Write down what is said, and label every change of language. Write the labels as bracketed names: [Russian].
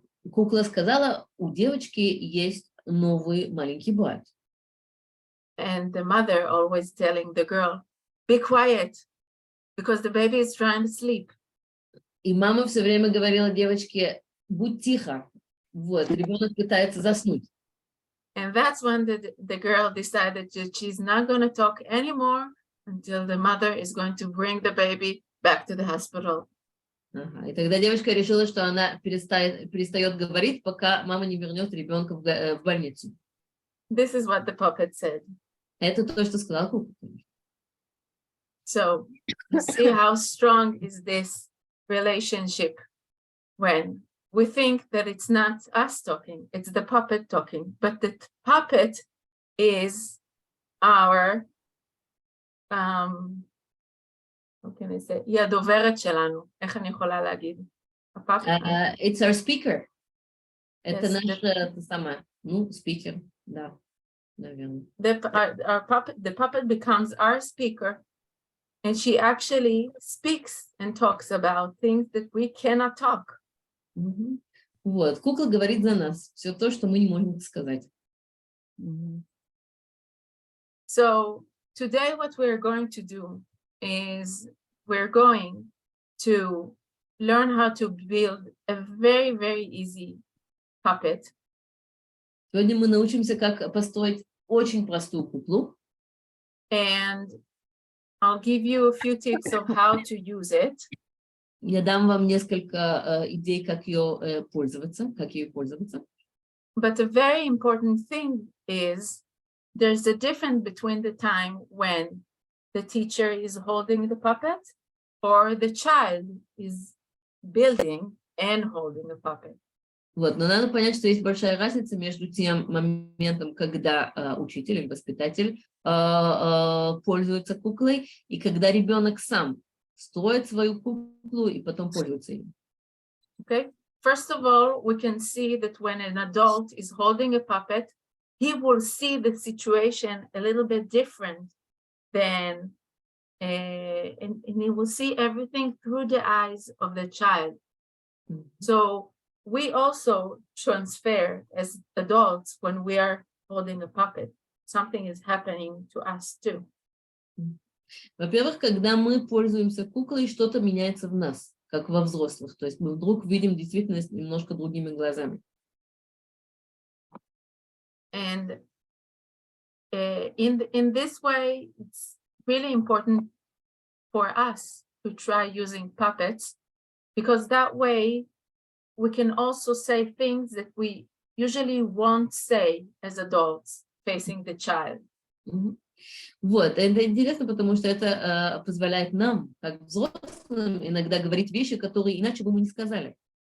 [Russian] Кукла сказала: у девочки есть новый маленький брат. [English] And the mother always telling the girl, be quiet, because the baby is trying to sleep. [Russian] И мама все время говорила девочке: будь тихо, вот, ребенок пытается заснуть. [English] And that's when the girl decided that she's not going to talk anymore until the mother is going to bring the baby back to the hospital. [Russian] И тогда девочка решила, что она перестает говорить, пока мама не вернет ребенка в больницу. [English] This is what the puppet said. [Russian] Это то, что сказал кукла. [English] So you see how strong is this relationship when we think that it's not us talking, it's the puppet talking, but the puppet is our, how can I say? [Hebrew] היא הדוברת שלנו. איך אני יכולה להגיד? [English] It's our speaker. [Russian] Это [English] Yes, [Russian] наш, это самое, speaker, да, наверное. [English] The puppet becomes our speaker, and she actually speaks and talks about things that we cannot talk. [Russian] Вот, кукла говорит за нас все то, что мы не можем сказать. [English] So today what we're going to do is we're going to learn how to build a very, very easy puppet. [Russian] Сегодня мы научимся, как построить очень простую куклу. [English] And I'll give you a few tips of how to use it. [Russian] Я дам вам несколько идей, как ее пользоваться, [English] But a very important thing is there's a difference between the time when the teacher is holding the puppet or the child is building and holding a puppet. [Russian] Вот, но надо понять, что есть большая разница между тем моментом, когда учитель или воспитатель пользуется куклой, и когда ребенок сам строит свою куклу и потом пользуется ею. [English] Okay. First of all, we can see that when an adult is holding a puppet, he will see the situation a little bit different than, and he will see everything through the eyes of the child. So we also transfer as adults when we are holding a puppet. Something is happening to us too. [Russian] Во-первых, когда мы пользуемся куклой, что-то меняется в нас, как во взрослых. То есть мы вдруг видим действительность немножко другими глазами. [English] And in this way, it's really important for us to try using puppets, because that way we can also say things that we usually won't say as adults facing the child. [Russian] Вот, это интересно, потому что это позволяет нам, как взрослым, иногда говорить вещи, которые иначе бы мы не сказали.